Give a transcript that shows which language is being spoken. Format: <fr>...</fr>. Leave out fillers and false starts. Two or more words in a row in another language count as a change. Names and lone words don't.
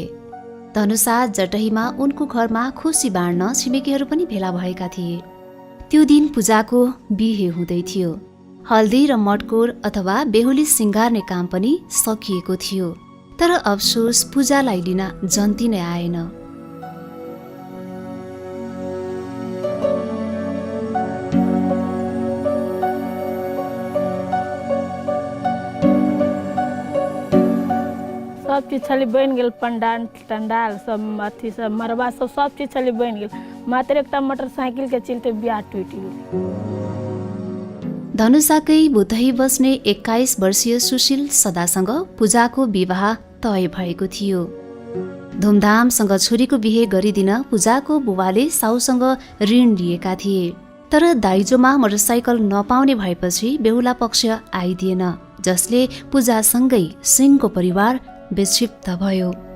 <ne>धनुषा जटहीमा उनको घरमा खुसी बाँड्न छिमेकीहरू पनि भेला भएका थिए। त्यो दिन पूजाको बिहे हुँदै थियो। हल्दी र मटकोर अथवा बेहुली सिँगार्ने काम पनि सकिएको थियो। तर अफसोस पूजालाई लिन जन्ती नै आएन।</ne> <mai>सब चीज छली बन गेल, पंडाल टंडाल सब अथी सब मरबा सब चीज छली बन गेल, मात्र एकटा मोटरसाइकिल के चलते बियाह टूट गेल।</mai> <ne>धनुषाकै बुधही बस्ने 21 वर्षीय सुशील सदासँग पूजाको विवाह तय भएको थियो। धुमधामसँग छोरीको बिहे गरिदिन पूजाको बुबाले साउसँग ऋण लिएका थिए। तर दाइजोमा मोटरसाइकल नपाउने भएपछि बेहुला पक्ष आइदिएन, जसले पूजासँगै सिंहको परिवार विक्षिप्त भयो।</ne>